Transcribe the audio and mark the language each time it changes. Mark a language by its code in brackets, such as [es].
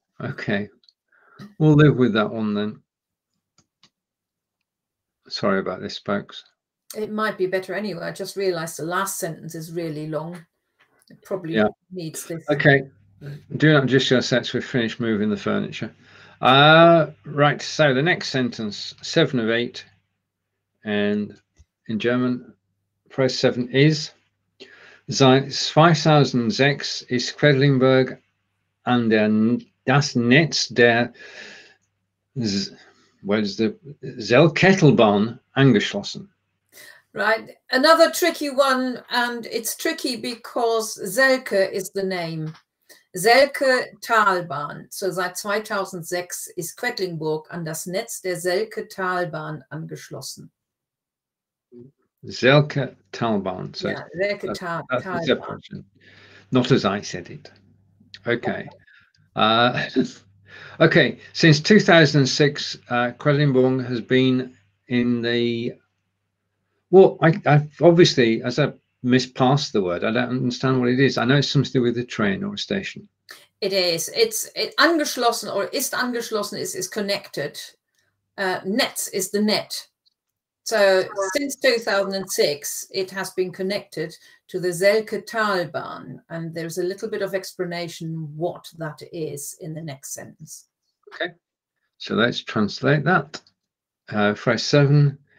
[en] Okay, we'll live with that one then. Sorry about this, folks. It might be better anyway. I just realized the last sentence is really long. It probably needs this. Okay, do not adjust your sets. We've finished moving the furniture. Right, so the next sentence, 7 of 8, and in German, phrase 7 is: [de] Seit 2006 ist Quedlingburg an das Netz der Weltkulturerbes angeschlossen. [en] Right, another tricky one, and it's tricky because Selke is the name. Selke Talbahn. [de] So seit 2006 ist Quedlingburg an das Netz der Selke Talbahn angeschlossen. [en] Selke Talbahn. So yeah, Selke Talbahn. Not as I said it. Okay. Okay. Since 2006, Quedlinburg has been in the. Well, I've obviously, as I mispassed the word, I don't understand what it is. I know it's something to do with a train or a station. It is. It's angeschlossen, or [de] ist angeschlossen [en] is connected. Netz is the net. So since 2006, it has been connected to the Selke Talbahn, and there's a little bit of explanation what that is in the next sentence. Okay, so let's translate that. Phrase 7.